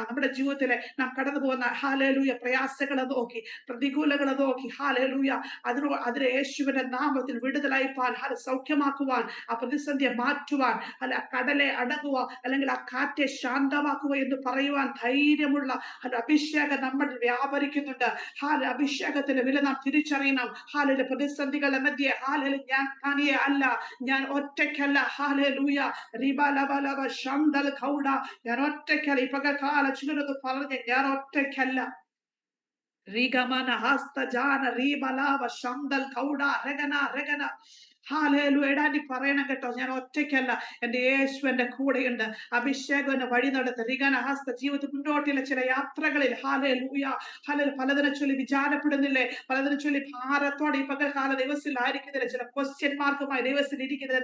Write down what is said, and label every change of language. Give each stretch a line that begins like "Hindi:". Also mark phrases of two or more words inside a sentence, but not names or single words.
Malayalam: നമ്മുടെ ജീവിതത്തിലെ നാം കടന്നു പോകുന്ന ഹല്ലേലൂയ പ്രയാസങ്ങളെ നോക്കി, പ്രതികൂലങ്ങളെ നോക്കി, ഹല്ലേലൂയ അതിന് യേശുവിന്റെ നാമത്തിൽ വിടുതലയപ്പാൻ, സൗഖ്യമാക്കുവാൻ, ആ പ്രതിസന്ധിയെ മാറ്റുവാൻ, അല്ല കടലെ അടങ്ങുക, അല്ലെങ്കിൽ ആ കാറ്റെ ശാന്തമാക്കുക എന്ന് പറയുവാൻ ധൈര്യമുള്ള അഭിഷേകം നമ്മൾ വ്യാപരിക്കുന്നുണ്ട്. അഭിഷേകത്തിന്റെ വില നാം തിരിച്ചറിയണം. പ്രതിസന്ധികളുടെ മധ്യേ ഞാൻ തനിയെ അല്ല, ഞാൻ ഒറ്റയ്ക്കല്ല. ഹാലൂയ റിബലബലബ ശന്തൽ കൗഡ. ഞാൻ ഒറ്റയ്ക്കല്ല. ഈ പകൽക്കാല ചിലരത് പറഞ്ഞ് ഞാൻ ഒറ്റയ്ക്കല്ല. Rigamana hasta jana ribalava shandal kauda regana ഹാലേലൂയ. എടാനി പറയണം കേട്ടോ, ഞാൻ ഒറ്റയ്ക്കല്ല, എന്റെ യേശു എന്റെ കൂടെയുണ്ട്. അഭിഷേകം എന്നെ വഴി നടത്ത റിഗന ഹസ്ത. ജീവിതത്തിൽ മുന്നോട്ടുള്ള ചില യാത്രകളിൽ ഹാലേലൂയ ഹാലേലൂയ പലതിനെ ചൊല്ലി വിചാരപ്പെടുന്നില്ലേ, പലതിനെ ചൊല്ലി ഭാരത്തോടെ ഈ പകൽക്കാല ദിവസത്തിലായിരിക്കുന്നില്ല, ചില
English: question mark
Malayalam: ദിവസത്തിൽ ഇരിക്കുന്നില്ല.